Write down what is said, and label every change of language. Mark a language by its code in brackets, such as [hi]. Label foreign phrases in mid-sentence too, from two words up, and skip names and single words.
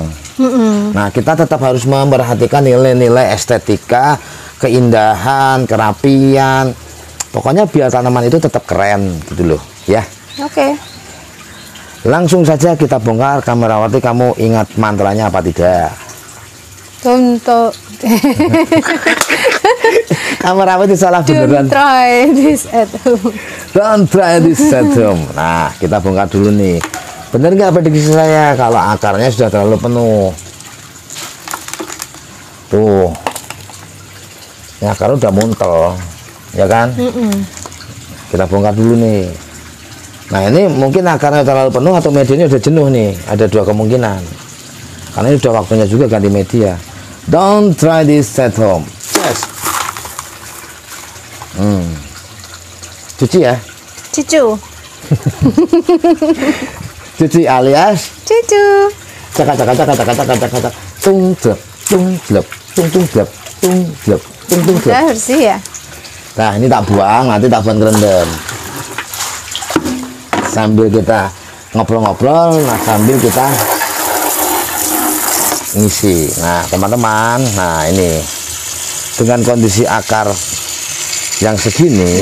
[id] Nah, kita tetap harus memperhatikan nilai-nilai estetika, keindahan, kerapian. Pokoknya biar tanaman itu tetap keren gitu loh, ya. Oke. Langsung saja kita bongkar. Kamerawati, kamu ingat mantranya apa tidak? Contoh. Kamerawati salah beneran. [en] Don't try this at home. Don't try this at home. [id] Nah, kita bongkar dulu nih. Bener nggak prediksi saya kalau akarnya sudah terlalu penuh? Tuh, ya akar udah muntel, ya kan? Kita bongkar dulu nih. Nah, ini mungkin akarnya terlalu penuh atau medianya udah jenuh nih. Ada dua kemungkinan. Karena ini udah waktunya juga ganti media. [en] Don't try this at home. Yes. [id] Cuci ya. Cucu. Cuci alias Cucu. cak tung glep tung glep tung glep tung glep tung glep. Udah bersih ya. Nah, ini tak buang, nanti tak buang kerendam. Sambil kita ngobrol-ngobrol, nah sambil kita ngisi. Nah, teman-teman, nah ini dengan kondisi akar yang segini,